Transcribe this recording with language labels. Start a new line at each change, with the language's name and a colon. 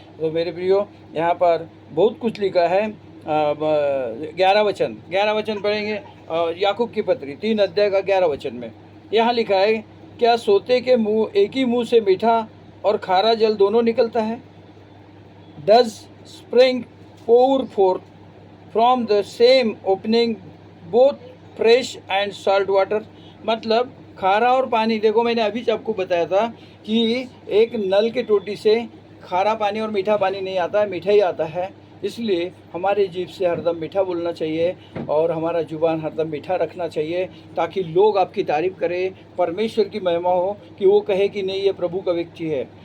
Hindi: तो मेरे प्रियो, यहाँ पर बहुत कुछ लिखा है। 11 वचन पढ़ेंगे। याकूब की पत्री 3 अध्याय का 11 वचन में यहाँ लिखा है, क्या सोते के मुंह, एक ही मुंह से मीठा और खारा जल दोनों निकलता है?
English: Does spring pour forth from the same opening both fresh and salt water?
Hindi: मतलब खारा और पानी, देखो मैंने अभी आपको बताया था कि एक नल के टोटी से खारा पानी और मीठा पानी नहीं आता है, मीठा ही आता है। इसलिए हमारे जीभ से हरदम मीठा बोलना चाहिए और हमारा जुबान हरदम मीठा रखना चाहिए, ताकि लोग आपकी तारीफ़ करें, परमेश्वर की महिमा हो, कि वो कहे कि नहीं, ये प्रभु का व्यक्ति है।